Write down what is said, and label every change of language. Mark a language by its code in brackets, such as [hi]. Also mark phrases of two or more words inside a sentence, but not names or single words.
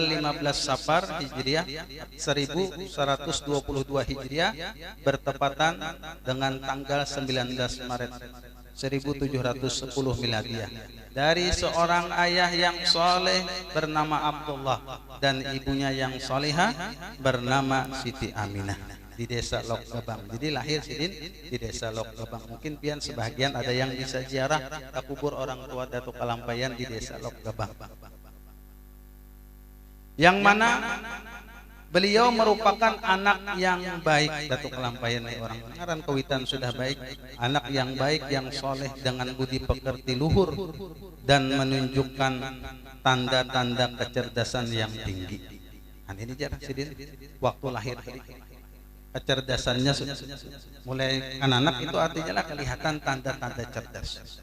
[id] 15 Safar Hijriah 1122 Hijriah bertepatan dengan tanggal 19 Maret 1710 Miladiah, dari seorang ayah yang soleh bernama Abdullah dan ibunya yang solehah bernama Siti Aminah di desa Lok Gabang. Jadi lahir Sidin di desa Lok Gabang. Mungkin pian sebagian ada yang bisa ziarah ke kubur orang tua Datuk Kalampayan di desa Lok Gabang, yang mana beliau merupakan anak yang baik. Datuk Kalampayan orang Ngaran Kawitan sudah baik, anak yang baik, yang soleh dengan budi pekerti luhur dan menunjukkan tanda-tanda kecerdasan yang tinggi. Nah, ini jarak Sidin waktu lahir tadi. Kecerdasannya mulai anak itu artinya lah kelihatan tanda-tanda cerdas.